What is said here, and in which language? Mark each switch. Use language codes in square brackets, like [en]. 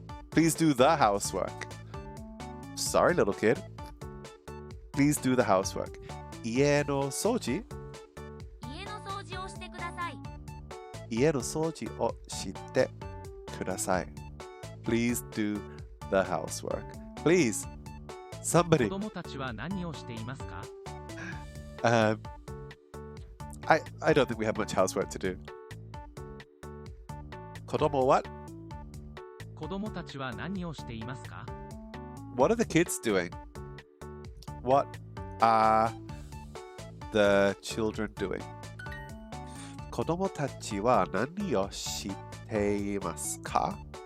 [en] Please do the housework. Sorry, little kid. Please do the housework. [ja] 家の掃除家の掃除をしてください。家の掃除をしてください。 [en] Please do the housework. Please, [ja] 子 [en] somebody. [ja] 供たちは何をしていますか？ [en] I don't think we have much housework to do. 子供 what? [ja] 子供たちは何をしていますか？ [en] What are the kids doing? What are the children doing? [ja] 子供たちは何をしていますか?